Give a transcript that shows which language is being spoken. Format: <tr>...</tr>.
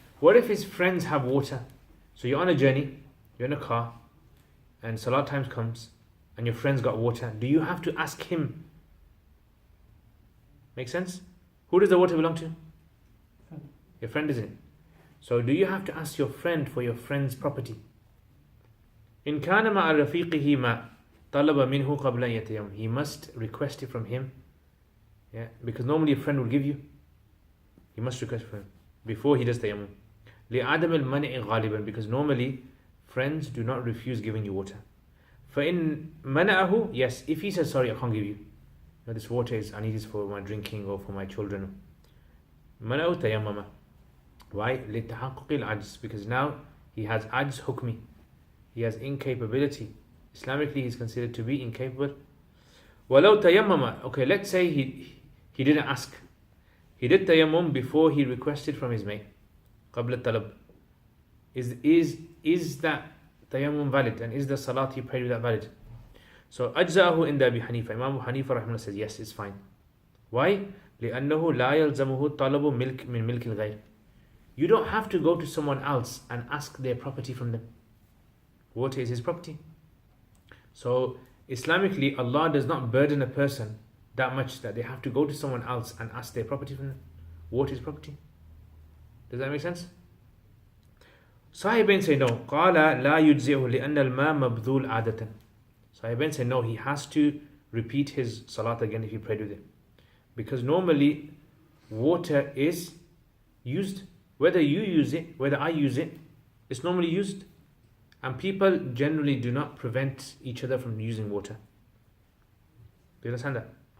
<en>What if his friends have water? So you're on a journey, you're in a car, and salat time comes, and your friend's got water. Do you have to ask him? Make sense? Who does the water belong to? Your friend, isn't it? So do you have to ask your friend for your friend's property?</en> <ar>إن كان مع رفيقه ما طلب منه قبل أن يتيمم.</ar> <en>He must request it from him. Yeah, because normally a friend will give you. He must request from him before he does tayammum.</en> <ar>لعدم المنع غالبا,</ar> <en>because normally friends do not refuse giving you water.</en> <ar>فإن منعه,</ar> <en>yes, if he says sorry I can't give you, this water is, I need this for my drinking or for my children.</en> <ar>منعه تيمم.</ar> <en>Why?</en> <ar>لتحقق العجز,</ar> <en>because now he has ajz hukmi, he has incapability. Islamically he's considered to be incapable.</en> <ar>ولو تيمم,</ar> <en>okay, let's say he didn't ask, he did tayammum before he requested from his mate,</en> <ar>قبل الطلب.</ar> <en>Is that tayammum valid, and is the salat he prayed with that valid? So</en> <ar>أجزأه عند أبي حنيفة.</ar> <en>Imam Abu Hanifa</en> <ar>رحمه الله</ar> <en>says yes, it's fine. Why?</en> <ar>لأنه لا يلزمه طلب ملك من ملك الغير.</ar> <en>You don't have to go to someone else and ask their property from them. Water is his property. So Islamically, Allah does not burden a person that much that they have to go to someone else and ask their property from them. Water is property. Does that make sense? Sahibain say no.</en> <ar>قال لا يجزئه لأن الماء مبذول عادة.</ar> <en>Sahibain say no, he has to repeat his salat again if he prayed with it. Because normally water is used. Whether you use it, whether I use it, it's normally used. And people generally do not prevent each other from using water. Do you understand that?</en>